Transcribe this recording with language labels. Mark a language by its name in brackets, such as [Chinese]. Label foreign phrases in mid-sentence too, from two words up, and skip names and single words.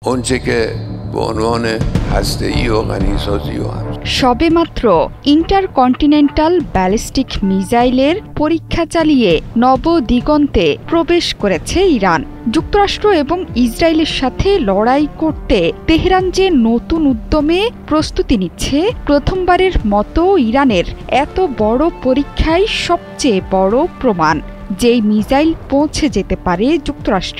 [Persian] اونچه که به عنوان هسته‌ای و غنی‌سازی و [Bangla] সবেমাত্র [English] intercontinental ballistic [Bangla] মিসাইলের পরীক্ষা চালিয়ে নবদিগন্তে প্রবেশ করেছে ইরান। যুক্তরাষ্ট্র এবং ইসরায়েলের সাথে লড়াই করতে তেহরান যে নতুন উদ্যমে প্রস্তুতি নিচ্ছে, প্রথমবারের মতো ইরানের এত বড় পরীক্ষাই সবচেয়ে বড় প্রমাণ যেই মিসাইল পৌঁছে যেতে পারে যুক্তরাষ্ট্র।